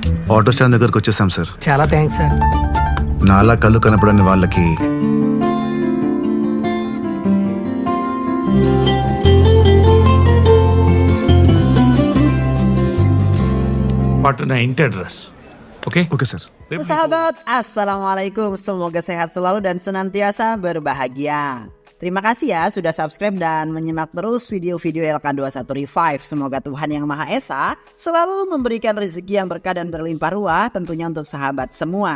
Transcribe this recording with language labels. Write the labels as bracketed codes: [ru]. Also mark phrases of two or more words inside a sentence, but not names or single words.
[en] auto stand [te] దగ్గరకు వచ్చేసాం సార్. చాలా [en] thanks sir. [te] నాలా కళ్ళు కనపడని వాళ్ళకి Partner inti address. Oke? [en] okay sir. [id] Sahabat, Assalamualaikum. Semoga sehat selalu dan senantiasa berbahagia. Terima kasih ya sudah subscribe dan menyimak terus video-video LK21 Revive. Semoga Tuhan Yang Maha Esa selalu memberikan rezeki yang berkah dan berlimpah ruah tentunya untuk sahabat semua.